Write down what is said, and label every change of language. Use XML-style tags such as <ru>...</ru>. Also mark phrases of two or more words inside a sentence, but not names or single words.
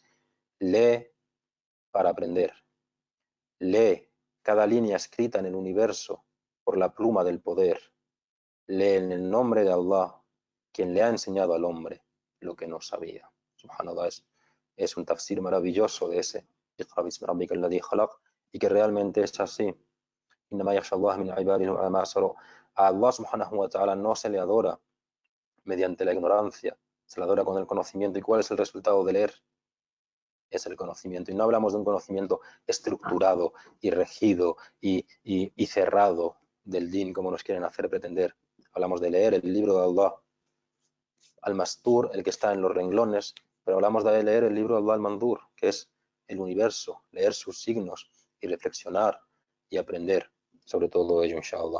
<es>Lee para aprender. Lee cada línea escrita en el universo por la pluma del poder. Lee en el nombre de Allah, quien le ha enseñado al hombre lo que no sabía. Subhanallah, es un tafsir maravilloso de ese</es> <ar>اقرأ باسم ربك الذي خلق,</ar> <es>y que realmente es así.</es> <ar>إنما يخشى الله من عباده العلماء.</ar> <es>Solo a Allah</es> <ar>سبحانه وتعالى</ar> <es>no se le adora mediante la ignorancia, se le adora con el conocimiento. ¿Y cuál es el resultado de leer? Es el conocimiento. Y no hablamos de un conocimiento estructurado y regido y cerrado del din, como nos quieren hacer pretender. Hablamos de leer el libro de Allah al-Mastur, el que está en los renglones, pero hablamos de leer el libro de Allah al-Mandur, que es el universo, leer sus signos y reflexionar y aprender sobre todo ello, inshallah.</es>